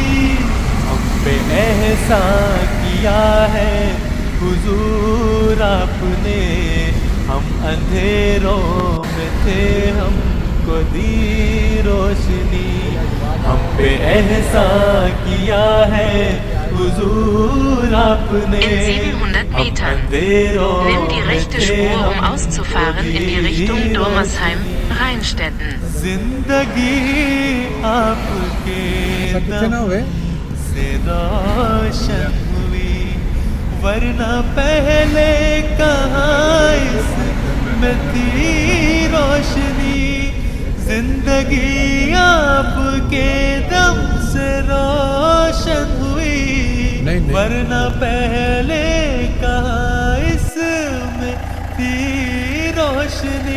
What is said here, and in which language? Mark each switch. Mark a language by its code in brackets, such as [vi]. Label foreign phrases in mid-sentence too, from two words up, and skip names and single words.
[ur] ہم پہ احسان کیا ہے حضور آپنے، ہم اندھیروں میں تھے ہمکو دی روشنی. ہم پہ احسان کیا ہے حضور آپنے, [de] in 700 Metern. Nimm die rechte Spur, um auszufahren in die Richtung Dormersheim, Rheinstetten. [ur] زندگی آپکے دم سے روشن ہوئی، ورنہ پہلے کہاں اسمیں تھی روشنی. زندگی آپکے دم سے روشن ہوئی، ورنہ پہلے کہاں اسمیں تھی روشنی.